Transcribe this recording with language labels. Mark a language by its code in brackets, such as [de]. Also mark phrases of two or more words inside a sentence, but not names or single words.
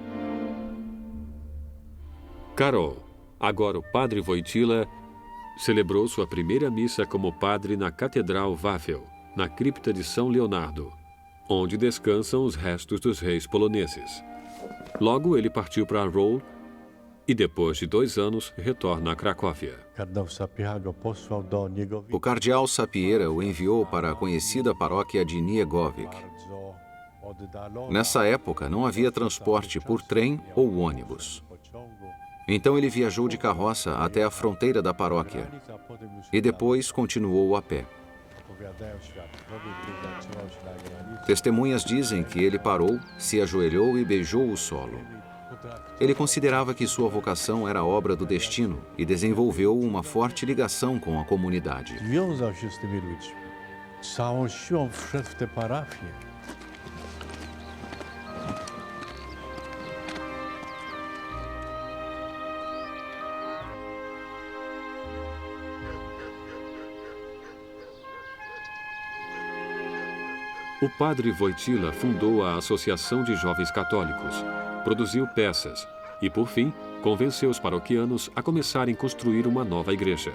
[pt] Karol, agora o padre Wojtyła, celebrou sua primeira missa como padre na Catedral Wawel, na cripta de São Leonardo, onde descansam os restos dos reis poloneses. Logo, ele partiu para Roll e, depois de 2 anos, retorna a Cracóvia. [pl] Kardynał Sapieha go posłał do niego [pt] O cardeal Sapieira o enviou para a conhecida paróquia de Niegowic. [pl] bardzo oddalona. [pt] Nessa época, não havia transporte por trem ou ônibus. [pl] Pociągu. [pt] Então ele viajou de carroça até a fronteira da paróquia [pl] A potem już [pt] e depois continuou a pé. [pl] opowiadają świadkowie, gdy zatrzymał się na granicy. [pt] Testemunhas dizem que ele parou, se ajoelhou e beijou o solo. Ele considerava que sua vocação era obra do destino e desenvolveu uma forte ligação com a comunidade. [pl] Wiązał się z tymi ludźmi. Z całą siłą wszedł w tę parafię. [pt] O padre Wojtyła fundou a Associação de Jovens Católicos, produziu peças e, por fim, convenceu os paroquianos a começarem a construir uma nova igreja.